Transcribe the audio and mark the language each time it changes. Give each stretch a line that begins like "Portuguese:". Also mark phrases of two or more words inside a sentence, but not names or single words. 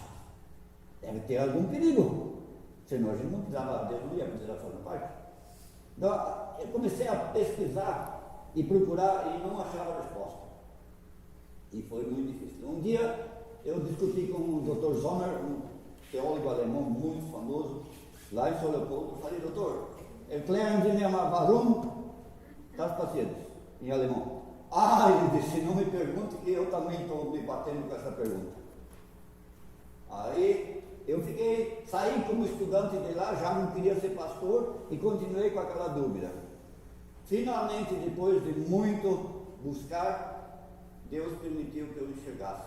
Portuguese: Deve ter algum perigo, senão a gente não precisava, Deus não ia precisar fazer um parque. Então eu comecei a pesquisar e procurar e não achava resposta, e foi muito difícil. Um dia eu discuti com o Dr. Sommer, um teólogo alemão muito famoso lá em São Leopoldo. Eu falei: doutor,
German: erklären Sie mir mal warum das
Portuguese: pacientes, em alemão. Ele disse: não me pergunte, que eu também estou me batendo com essa pergunta. Aí eu saí como estudante de lá, já não queria ser pastor e continuei com aquela dúvida. Finalmente, depois de muito buscar, Deus permitiu que eu enxergasse.